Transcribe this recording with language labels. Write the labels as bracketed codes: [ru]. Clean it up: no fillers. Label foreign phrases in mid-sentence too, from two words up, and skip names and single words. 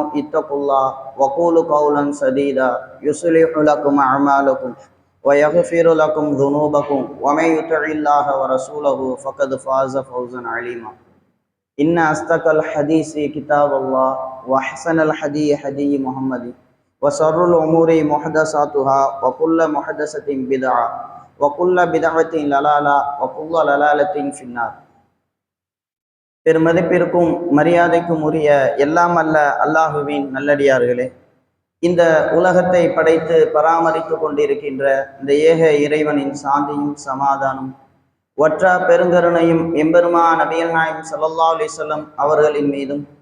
[ar] اتقوا الله وقولوا قولا سديدا يصلح لكم اعمالكم ويغفر لكم ذنوبكم ومن يطع الله ورسوله فقد فاز فوزا عظيما إن أصدق الحديث كتاب الله وأحسن الهدي هدي محمد وشر الأمور محدثاتها وكل محدثة بدعة وكل بدعة ضلالة وكل ضلالة في النار. [ta] பெருமதிப்பிற்கும் மரியாதைக்கும் உரிய எல்லாம் அல்ல அல்லாஹுவின் நல்லடியார்களே, இந்த உலகத்தை படைத்து பராமரித்து கொண்டிருக்கின்ற இந்த ஏக இறைவனின் சாந்தியும் சமாதானம் ஒற்றா பெருங்கருணையும் எம்பெருமான் நபிகள் நாயகம் [ar] صلى الله عليه وسلم [ta] அவர்களின் மீதும்